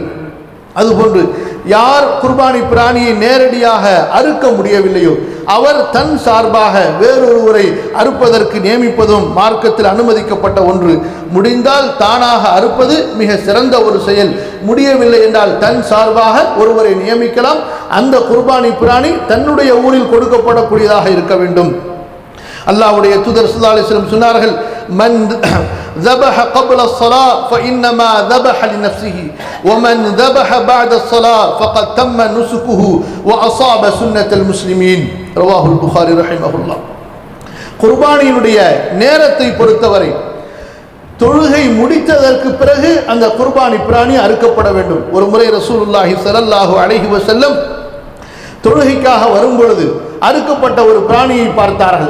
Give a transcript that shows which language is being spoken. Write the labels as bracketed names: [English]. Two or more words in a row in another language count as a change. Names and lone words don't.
[Tamil] அதுபோன்று யார் குர்பானி பிராணியை நேரடியாக அறுக்க முடியவில்லையோ அவர் தன் சார்பாக வேறொருவரை அறுப்பதற்கு நியமிப்பதும் மார்க்கத்தில் அனுமதிக்கப்பட்ட ஒன்று. முடிந்தால் தானாக அறுப்பது மிக சிறந்த ஒரு செயல், முடியவில்லை என்றால் தன் சார்பாக ஒருவரை நியமிக்கலாம். அந்த குர்பானி பிராணி தன்னுடைய ஊரில் கொடுக்கப்படக்கூடியதாக இருக்க வேண்டும். அல்லாஹ்வுடைய தூதர் [Arabic] صلى الله عليه وسلم சொன்னார்கள், மன் ذبح قبل الصلاة فإنما ذبح لنفسه ومن ذبح بعد الصلاة فقد تم نسكه وأصاب سنة المسلمين, رواه البخاري رحمه الله. [Tamil] குர்பானியினுடைய நேரத்தை பொறுத்தவரை தொழுகை முடித்ததற்கு பிறகு அந்த குர்பானி பிராணி அறுக்கப்பட வேண்டும். ஒரு முறை [Arabic] رسول الله صلى الله عليه وسلم [Tamil] தொழுகைக்காக வரும் பொழுது அறுக்கப்பட்ட ஒரு பிராணியை பார்த்தார்கள்.